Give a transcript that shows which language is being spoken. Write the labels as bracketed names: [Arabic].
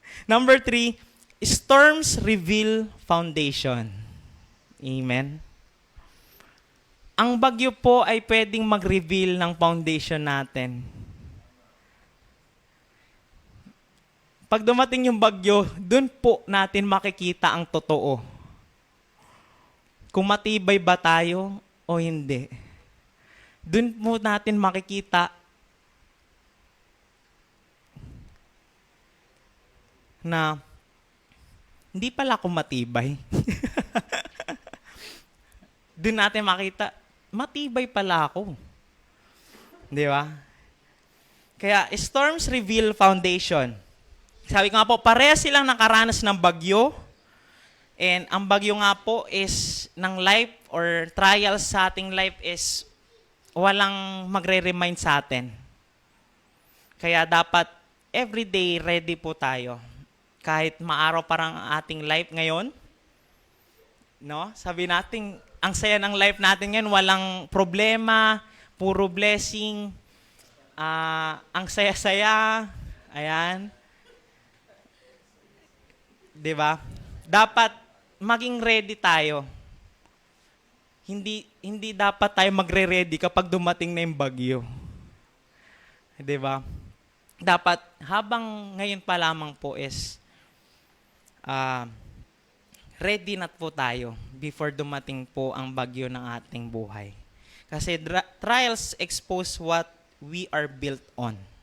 [English] Number 3, storms reveal foundation. Amen? [Filipino] Ang bagyo po ay pwedeng mag-reveal ng foundation natin. Pag dumating yung bagyo, dun po natin makikita ang totoo. Kung matibay ba tayo o hindi. Dun po natin makikita na hindi pala ako matibay. Dun natin makita, matibay pala ako. Di ba? [English] Kaya, storms reveal foundation. [Filipino] Sabi ko nga po, pareha silang nakaranas ng bagyo. And ang bagyo nga po is ng life or trials sa ating life is walang magre-remind sa atin. Kaya dapat everyday ready po tayo. Kahit maaraw parang ating life ngayon, no? Sabi natin, ang saya ng life natin ngayon, walang problema, puro blessing, ang saya-saya, ayan. 'Di ba? Dapat maging ready tayo. Hindi dapat tayo magre-ready kapag dumating na yung bagyo. 'Di ba? Dapat habang ngayon pa lamang po is ready na po tayo before dumating po ang bagyo ng ating buhay. [English] Kasi trials expose what we are built on.